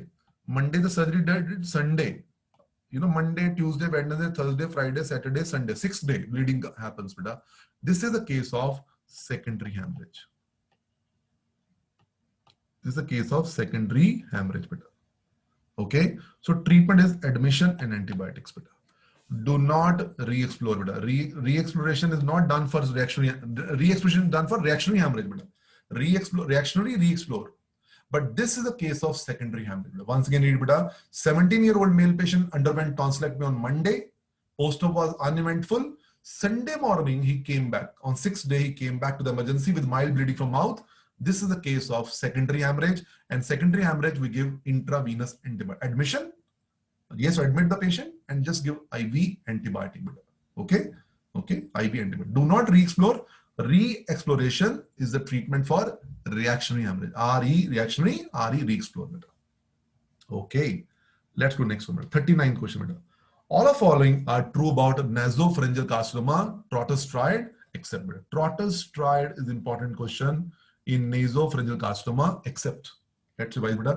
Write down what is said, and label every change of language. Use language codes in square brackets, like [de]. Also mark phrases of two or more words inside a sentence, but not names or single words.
[en] Monday the surgery did, Sunday. Monday, Tuesday, Wednesday, Thursday, Friday, Saturday, Sunday. 6th day bleeding happens beta. This is a case of secondary hemorrhage. This is a case of secondary hemorrhage beta. Okay. So treatment is admission and antibiotics beta. Do not re-explore beta. Re-exploration is not done for reactionary. Re-exploration is done for reactionary hemorrhage beta. Reactionary re-explore. But this is a case of secondary hemorrhage. Once again, read beta. 17-year-old male patient underwent tonsillectomy on Monday. Post-op was uneventful. Sunday morning, he came back. On 6th day, he came back to the emergency with mild bleeding from mouth. This is the case of secondary hemorrhage. And secondary hemorrhage, we give intravenous antibiotic. Admission, yes, admit the patient and just give IV antibiotic. Okay? Okay, IV antibiotic. Do not re-explore. Re-exploration is the treatment for reactionary hemorrhage. RE reactionary, RE re-explore. Okay, let's go next one. 39th question. All the following are true about nasopharyngeal carcinoma, Trotter's triad, except. Trotter's triad is important question in nasopharyngeal carcinoma, except. Let's revise beta.